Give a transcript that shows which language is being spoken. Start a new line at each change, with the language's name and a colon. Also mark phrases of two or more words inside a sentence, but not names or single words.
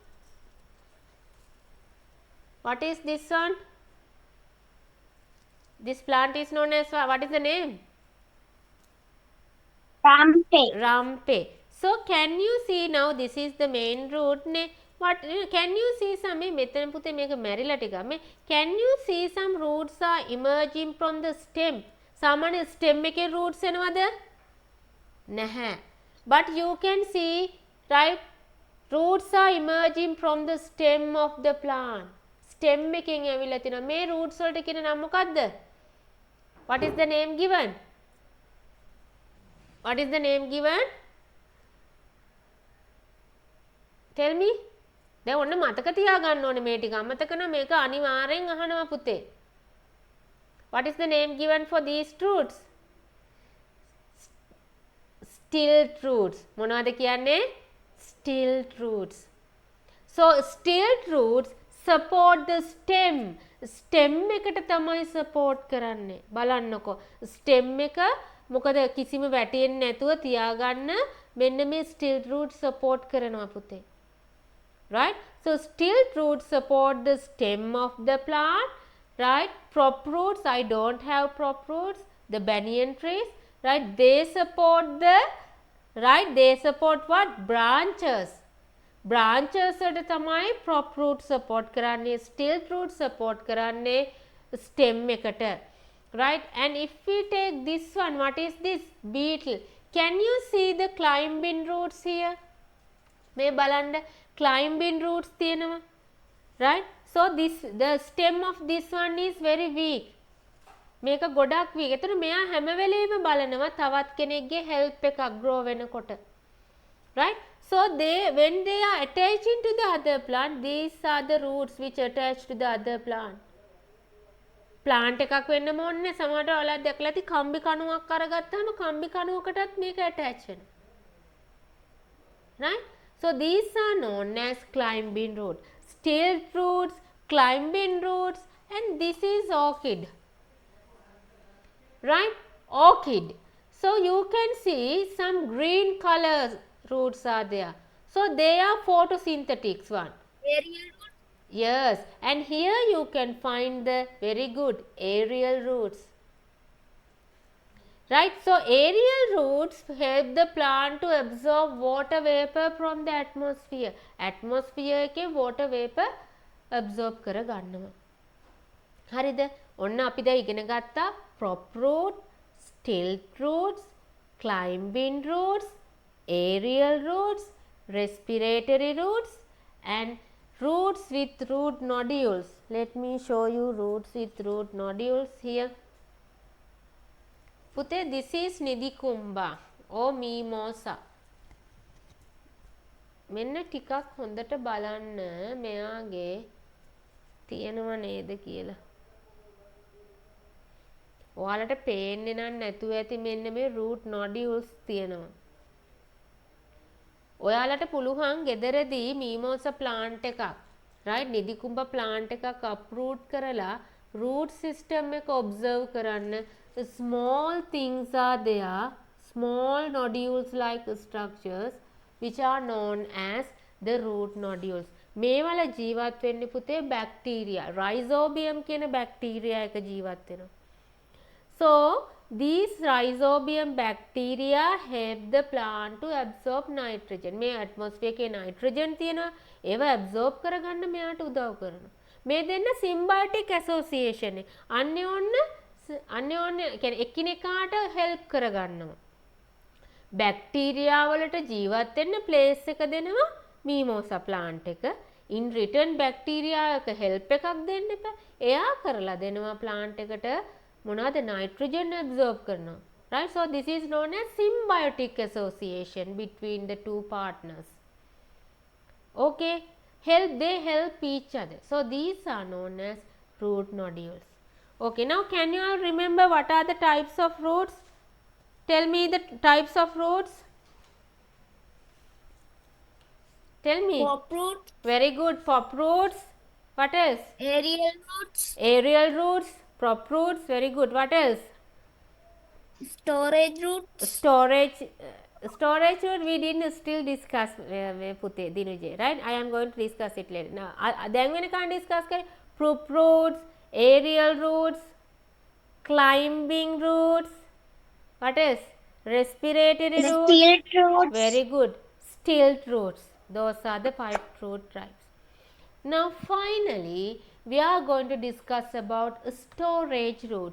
English: What is this one? This plant is known as what is the name? Rampe. So can you see now this is the main root ne? What can you see some
Sinhala: මෙතන පුතේ මේක මැරිලා ටිකක් මේ
English: can you see some roots are emerging from the stem?
Sinhala: සාමාන්‍ය stem එකේ roots එනවද? නැහැ.
English: But you can see, right, roots are emerging from the stem of the plant.
Sinhala: Stem එකෙන් ඇවිල්ලා තිනවා. මේ roots වලට කියන නම මොකක්ද?
English: What is the name given? What is the name given? Tell me.
Sinhala: දැන් ඔන්න මතක තියාගන්න ඕනේ මේ ටික. අමතක නම් මේක අනිවාර්යෙන් අහනවා පුතේ.
English: What is the name given for these roots? Stilt roots.
Sinhala: මොනවද කියන්නේ?
English: Stilt roots. So stilt roots support the stem.
Sinhala: Stem එකට තමයි support කරන්නේ. බලන්නකෝ. Stem එක මොකද කිසිම වැටෙන්නේ නැතුව තියාගන්න මෙන්න මේ
English: stilt roots support
Sinhala: කරනවා පුතේ.
English: Right? So stilt roots support the stem of the plant. Right? Prop roots, I don't have prop roots. The banyan trees, right? They support the, right? They support what? Branches. Branches
Sinhala: වලට තමයි
English: prop root support කරන්නේ. Stilt root support
Sinhala: කරන්නේ stem එකට.
English: Right? And if we take this one, what is this? Beetle. Can you see the climbing roots here?
Sinhala: මේ බලන්න
English: climbing roots
Sinhala: තියෙනවා.
English: Right? So this, the stem of this one is very weak.
Sinhala: මේක ගොඩක් weak. ඒතර මෙයා හැම වෙලෙම බලනවා තවත් කෙනෙක්ගේ help එකක් grow වෙනකොට.
English: Right? So they, when they are attaching to the other plant, these are the roots which attach to the other plant.
Sinhala: plant එකක් වෙන්නම ඕනේ. සමහරට ඔයාලා දැකලා ඇති කම්බි කණුවක් අරගත්තාම කම්බි කණුවකටත් මේක attach වෙනවා.
English: Right? So these are known as climbing root. Stilt roots, climbing roots, and this is orchid. Right? Orchid. So you can see some green color roots are there. So they are photosynthetic one. Aerial root. Yes, and here you can find the very good aerial roots. Right? So aerial roots help the plant to absorb water vapor from the atmosphere.
Sinhala: Atmosphere එකේ
English: water vapor absorb
Sinhala: කර ගන්නවා. හරිද? ඔන්න අපි දැන් ඉගෙන ගත්තා
English: prop root, stilt roots, climbing roots, aerial roots, respiratory roots, and roots with root nodules. Let me show you roots with root nodules here. පුතේ, this is නිදිකුම්බා or mimosa.
Sinhala: මෙන්න ටිකක් හොඳට බලන්න මෙයාගේ තියෙනව නේද කියලා. ඔයාලට පේන්නේ නැතුව ඇති මෙන්න මේ
English: root nodules
Sinhala: තියෙනවා. ඔයාලට පුළුවන් ගෙදරදී
English: mimosa plant
Sinhala: එකක්, right, නිදිකුම්බා plant එකක් uproot කරලා
English: root system
Sinhala: එක observe කරන්න.
English: Small things are there, small nodules like structures which are known as the root nodules.
Sinhala: මේවල ජීවත් වෙන්නේ පුතේ bacteria. Rhizobium කියන bacteria එක ජීවත් වෙනවා.
English: So these rhizobium bacteria help the plant to absorb nitrogen.
Sinhala: මේ atmosphere එකේ nitrogen තියෙනවා. ඒව absorb කරගන්න මෙයාට උදව් කරනවා. මේ දෙන්න
English: symbiotic association
Sinhala: එක. අන්‍යෝන්‍ය කියන්නේ එකිනෙකාට help කරගන්නවා. බැක්ටීරියා වලට ජීවත් වෙන්න ප්ලේස් එක දෙනවා
English: mimosa plant
Sinhala: එක.
English: in return
Sinhala: බැක්ටීරියා එක help එකක් දෙන්න එපා. එයා කරලා දෙනවා ප්ලාන්ට් එකට මොනවද
English: nitrogen absorb
Sinhala: කරනවා. Right?
English: So this is known as symbiotic association between the two partners. Okay, they help each other. So these are known as root nodules. Okay, now can you all remember what are the types of roots? Tell me the types of roots. Tell me. Pop root, Very good. Pop roots. What else? aerial roots, Aerial roots. Prop roots. Very good. What else? storage roots, Storage root we didn't still discuss පුතේ දිනුජේ, right? I am going to discuss it later. Now
Sinhala: දැන් වෙනකන්
English: discuss කරේ prop roots, aerial roots, climbing roots. What else? Respiratory roots. Stilt roots. Very good. Stilt roots. Those are the 5 root types. Now finally we are going to discuss about storage roots.